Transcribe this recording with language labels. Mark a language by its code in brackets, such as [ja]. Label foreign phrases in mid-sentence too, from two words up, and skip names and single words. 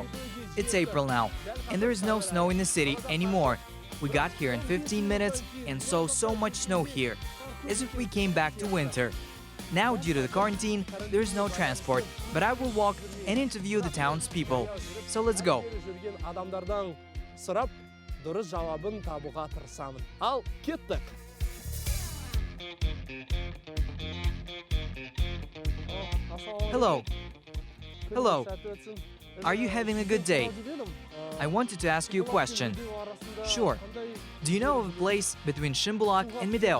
[en] It's April now, and there is no snow in the city anymore. We got here in 15 minutes and saw so much snow here, as if we came back to winter. Now, due to the quarantine, there is no transport, but I will walk and interview the townspeople. So let's go. [kk] Жүрген адамдардан сұрап, дұрыс жауабын табуға тырысамын. Ал, кеттік. [en] Hello. Hello. Are you having a good day? I wanted to ask you a question. Sure. Do you know of a place between Shimbulak and Medeo?